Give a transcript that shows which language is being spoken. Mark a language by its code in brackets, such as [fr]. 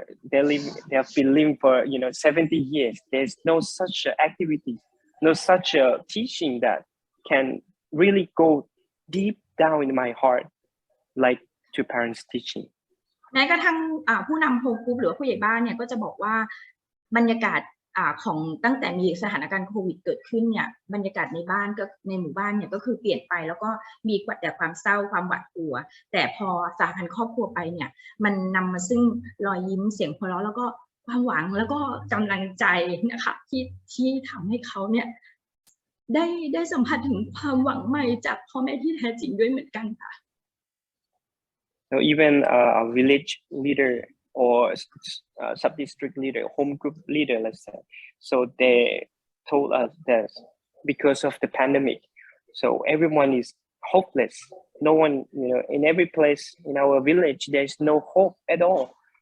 [en] They have been living for 70 years. There's no such activity, no such teaching that can really go deep down in my heart, like Two Parents teaching. [th] แม้กระทั่งผู้นำโฮมกรุ๊ปหรือผู้ใหญ่บ้านเนี่ยก็จะบอกว่าบรรยากาศของตั้งแต่มีสถานการณ์โควิดเกิดขึ้นเนี่ยบรรยากาศในบ้านก็ในหมู่บ้านเนี่ยก็คือเปลี่ยนไปแล้วก็มีแต่ความเศร้าความหวาดกลัวแต่พอสหพันธ์ครอบครัวไปเนี่ยมันนำมาซึ่งรอยยิ้มเสียงหัวเราะแล้วก็ความหวังแล้วก็กำลังใจนะคะที่ทำให้เขาเนี่ยได้สัมผัสถึงความหวังใหม่จากพ่อแม่ที่แท้จริงด้วยเหมือนกันค่ะ [en] So even a village leader or sub-district leader, home group leader, let's say. So they told us that because of the pandemic, so everyone is hopeless. No one, in every place in our village, there's no hope at all.